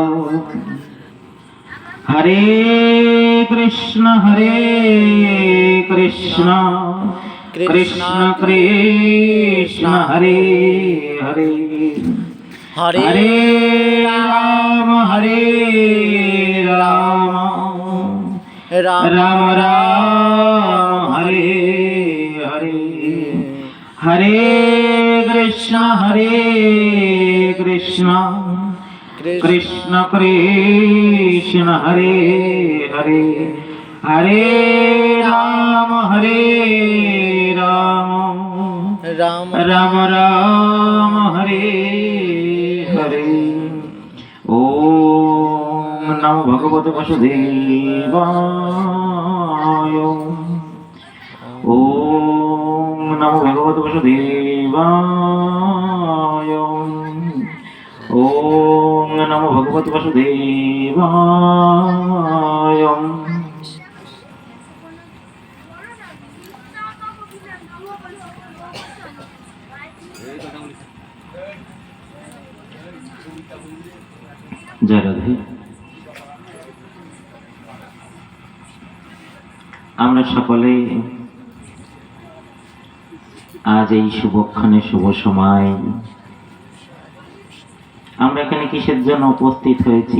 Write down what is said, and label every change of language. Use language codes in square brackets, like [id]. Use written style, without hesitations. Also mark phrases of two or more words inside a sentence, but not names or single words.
[sa] হরে কৃষ্ণ কৃষ্ণ কৃষ্ণ হরে হরে হরে রাম রাম রাম হরে হরে হরে কৃষ্ণ কৃষ্ণ কৃষ্ণ কৃষ্ণ হরে হরে হরে রাম রাম রাম রাম হরে হরে। ওম নমো ভগবতে বাসুদেবায়। ওম নমো ভগবতে বাসুদেবায়। ওম নমো ভগবতে বাসুদেবায়। [bn] জয় রাধে। আমরা সকলে আজ এই শুভক্ষণে শুভ সময় আমরা এখানে কিসের জন্য উপস্থিত হয়েছি?